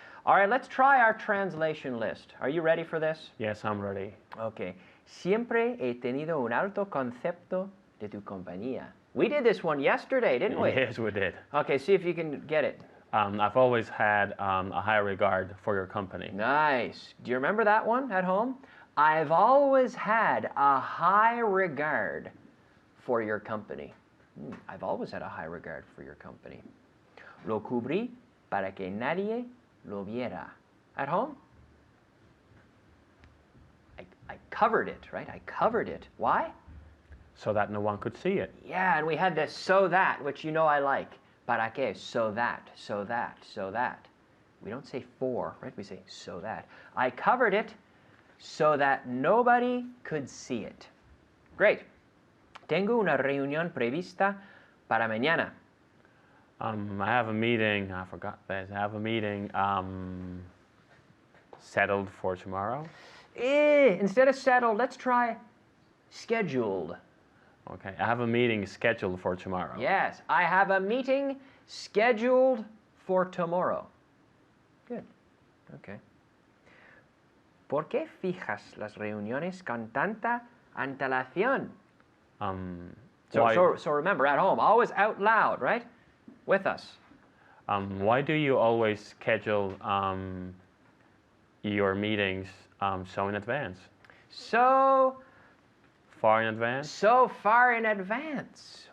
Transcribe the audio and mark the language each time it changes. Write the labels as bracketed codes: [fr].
[en] All right, let's try our translation list. Are you ready for this? Yes, I'm ready. Okay. [es] Siempre he tenido un alto concepto de tu compañía. [en] We did this one yesterday, didn't we? Yes, we did. Okay, see if you can get it. I've always had a high regard for your company. Nice. Do you remember that one at home? I've always had a high regard for your company. I've always had a high regard for your company. [es] Lo cubrí para que nadie lo viera. [en] At home? I covered it, right? I covered it. Why? So that no one could see it. Yeah, and we had this so that, which you know I like. [es] Para qué? [en] So that, so that, so that. We don't say for, right? We say so that. I covered it so that nobody could see it. Great. [es] Tengo una reunión prevista para mañana. [en] I have a meeting. I forgot this. I have a meeting settled for tomorrow. Instead of settled, let's try scheduled. Okay, I have a meeting scheduled for tomorrow. Yes, I have a meeting scheduled for tomorrow. Good. Okay. [es] ¿Por qué fijas las reuniones con tanta antelación? [en] So remember, at home, always out loud, right? With us. Why do you always schedule your meetings so in advance? So far in advance? So far in advance.